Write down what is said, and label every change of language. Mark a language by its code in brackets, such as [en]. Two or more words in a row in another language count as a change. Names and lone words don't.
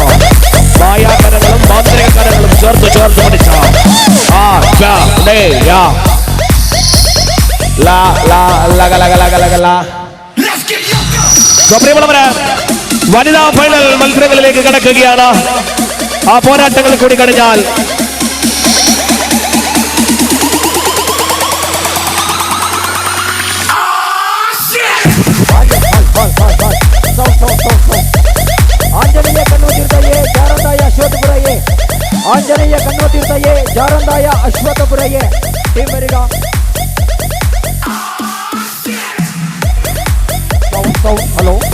[ml] മായാകരങ്ങളും മാന്ത്രിക കരങ്ങളും ചേർത്ത് പിടിച്ചോ. വനിതാ ഫൈനൽ മത്സരങ്ങളിലേക്ക് കടക്കുകയാണ്. ആ പോരാട്ടങ്ങൾ കൂടി കഴിഞ്ഞാൽ [kn] ಆಂಜನೇಯ ಕಣ್ವತೀರ್ಥ ಎ ಜಾರಂದಾಯ ಅಶ್ವತ್ಪುರ ಎ ಆಂಜನೇಯ ಕಣ್ವತೀರ್ಥ ಎ ಜಾರಂದಾಯ ಅಶ್ವತ್ಪುರ ಎ ಟೀಮ್ ಬರಿಗ ಹಲೋ